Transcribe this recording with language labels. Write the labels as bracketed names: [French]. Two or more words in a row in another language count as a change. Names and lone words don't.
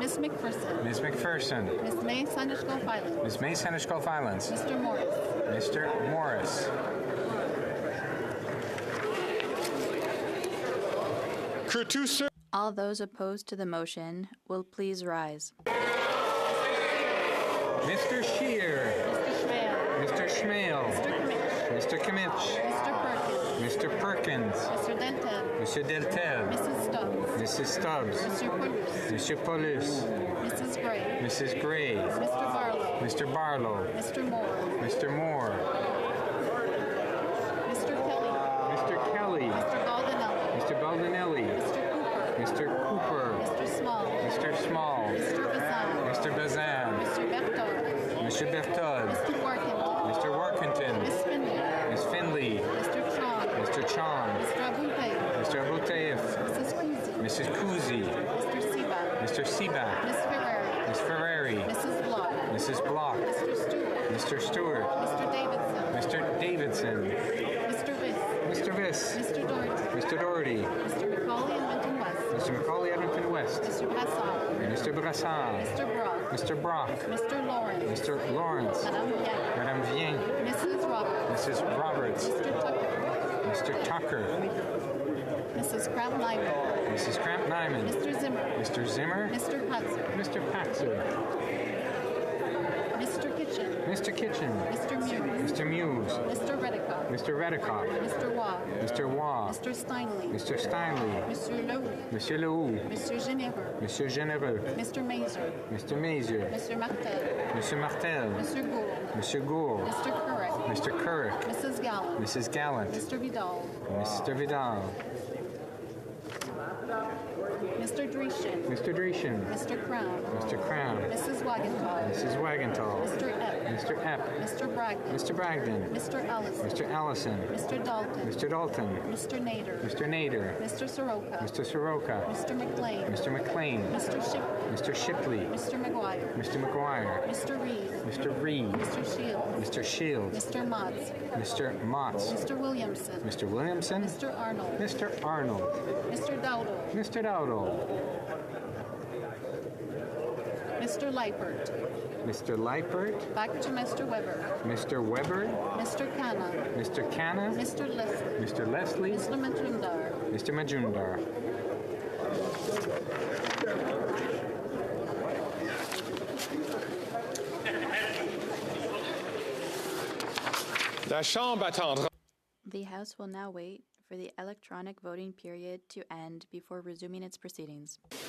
[English] Ms. McPherson. Ms. McPherson. Ms. May Sanishko Filans. Ms. May Seneschal Filans. Mr. Morris. Mr. Morris. All those opposed to the motion will please rise. Mr. Scheer. Mr. Mr. Schmale. Schmale. Mr. Kimmich. Mr. Kimmich. Mr. Perkins. Mr. Perkins. Mr. Deltel. Monsieur Deltel. Mrs. Stubbs. Mrs. Stubbs. Mr. Paulus. Monsieur Paulus. Mrs. Gray. Mrs. Gray. Mr. Barlow. Mr. Barlow. Mr. Moore. Mr. Moore. Mr. Kelly. Mr. Kelly. Mr. Baldinelli. Mr. Baldinelli. Mr. Cooper. Mr. Cooper. Mr. Small. Mr. Small. Mr. Bazan. Mr. Bazan. Mr. Berthold. Monsieur Berthold. Mr. Workington. Mr. Workington. Miss Finley. Miss Finley. Mr. Chong. Mr. Chong. Mr. Abouteif. Mr. Abouteif. Mrs. Kuzi. Mrs. Kuzi. Mr. Seaback. Mr. Seaback. Miss Ferrari. Miss Ferrari. Mrs. Block. Mrs. Block. Mr. Stewart. Mr. Stewart. Mr. Davidson. Mr. Davidson. Mr. Viss. Mr. Viss. Mr. Doherty. Mr. Doherty. Mr. Macaulay Edmonton West. Mr. Macaulay Edmonton West. Mr. Brassard. Mr. Brassard. Mr. Brock. Mr. Brock. Mr. Lawrence. Mr. Lawrence. Madame Bien. Madame Vien. Mrs. Roberts. Mrs. Roberts. Mr. Tucker. Mr. Tucker. Mrs. Cramp Nyman. Mrs. Cramp Nyman. Mr. Zimmer. Mr. Zimmer. Mr. Patzer. Mr. Patzer. Mr. Kitchen. Mr. Kitchen. Mr. Muse. Mr. Muse. Mr. Reddicock. Mr. Reddicock. Mr. Waugh. Mr. Waugh. Mr. Steinley. Mr. Steinley. Monsieur Leroux. Monsieur Lehoux. Monsieur Généreux. Monsieur Généreux. Mr. Mazer. Mr. Mazer. Monsieur Martel. Monsieur Martel. Monsieur Gould. Monsieur Gould. Mr. Currick. Mr. Currick. Mrs. Gallant. Mrs. Gallant. Mr. Vidal. Mr. Vidal. Mr. Dreeshin. Mr. Dreeshin. Mr. Crown. Mr. Crown. Mrs. Wagenthal. Mrs. Wagenthal. Mr. Epp. Mr. Epp. Mr. Bragdon. Mr. Bragdon. Mr. Ellison. Mr. Allison. Mr. Dalton. Mr. Dalton. Mr. Nader. Mr. Nader. Mr. Soroka. Mr. Soroka. Mr. McLean. Mr. McLean. Mr. Shipley. Mr. Shipley. Mr. McGuire. Mr. McGuire. Mr. Reed. Mr. Reed. Mr. Shields. Mr. Shields. Mr. Motts. Mr. Motts. Mr. Williamson. Mr. Williamson. Mr. Arnold. Mr. Arnold. Mr. Dowdle. Mr. Dowdle. Mr. Leipert. Mr. Leipert. Back to Mr. Weber. Mr. Weber. Mr. Canna. Mr. Canna. Mr. Leslie. Mr. Leslie. Mr. Majumdar. Mr. Majumdar. [French] La Chambre attendra. [English] The House will now wait for the electronic voting period to end before resuming its proceedings.